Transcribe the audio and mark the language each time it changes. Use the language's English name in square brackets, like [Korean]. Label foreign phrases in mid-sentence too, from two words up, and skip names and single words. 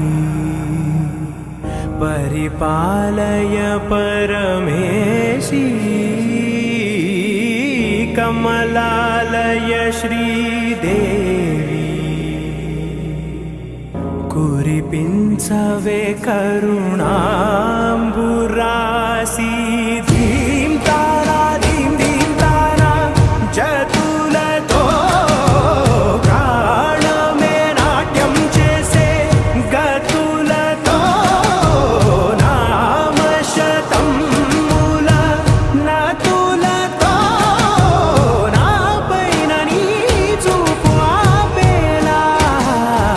[Sanskrit] परिपालय परमेशी कमलालय श्रीदेवी [Telugu] కురిపించవే కరుణాంబురాసి ధీమ్ తారా జతులతో ప్రాణమే నాట్యం చేసే గతులతో నామశతముల నతులతో నా పైన నీ చూపు ఆపేలా